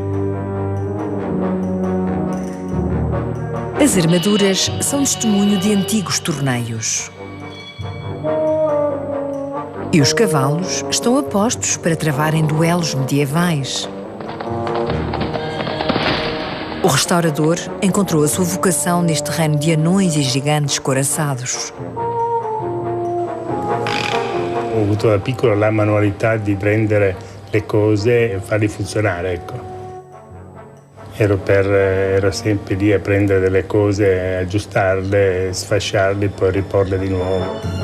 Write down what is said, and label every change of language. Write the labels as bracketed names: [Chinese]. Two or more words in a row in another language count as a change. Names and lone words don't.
[Portuguese] As armaduras são testemunho de antigos torneios. E os cavalos estão a postos para travarem duelos medievais. O restaurador encontrou a sua vocação neste reino de anões e gigantes couraçados. [Italian] Ho avuto da piccolo la manualità di prendere le cose e farle funzionare, ecco. Ero sempre lì a prendere delle cose, aggiustarle, sfasciarle e poi riporle di nuovo.